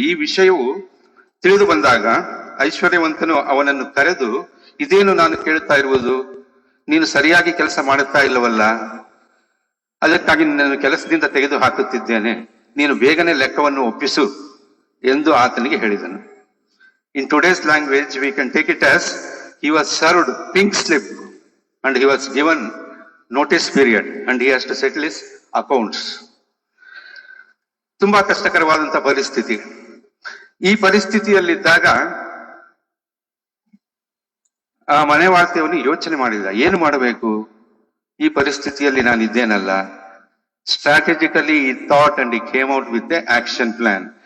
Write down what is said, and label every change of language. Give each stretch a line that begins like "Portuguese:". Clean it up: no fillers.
Kannada: ಈ ವಿಷಯವು ತಿಳಿದು ಬಂದಾಗ ಐಶ್ವರ್ಯವಂತನು ಅವನನ್ನು ಕರೆದು, ಇದೇನು ನಾನು ಕೇಳುತ್ತಾ ಇರುವುದು, ನೀನು ಸರಿಯಾಗಿ ಕೆಲಸ ಮಾಡುತ್ತಾ ಇಲ್ಲವಲ್ಲ, ಅದಕ್ಕಾಗಿ ನಿನ್ನನ್ನು ಕೆಲಸದಿಂದ ತೆಗೆದು ಹಾಕುತ್ತಿದ್ದೇನೆ, ನೀನು ಬೇಗನೆ ಲೆಕ್ಕವನ್ನು ಒಪ್ಪಿಸು ಎಂದು ಆತನಿಗೆ ಹೇಳಿದನು.
English: In today's language we can take it as he was served pink slip and he was given notice period and he has to settle his accounts.
Kannada: ತುಂಬಾ ಕಷ್ಟಕರವಾದಂತ ಪರಿಸ್ಥಿತಿ. ಈ ಪರಿಸ್ಥಿತಿಯಲ್ಲಿದ್ದಾಗ ಆ ಮನೆ ವಾರ್ತೆಯವನು ಯೋಚನೆ ಮಾಡಿದ, ಏನು ಮಾಡಬೇಕು ಈ ಪರಿಸ್ಥಿತಿಯಲ್ಲಿ ನಾನು ಇದ್ದೇನಲ್ಲ.
English: Strategically he thought and he came out with a action plan.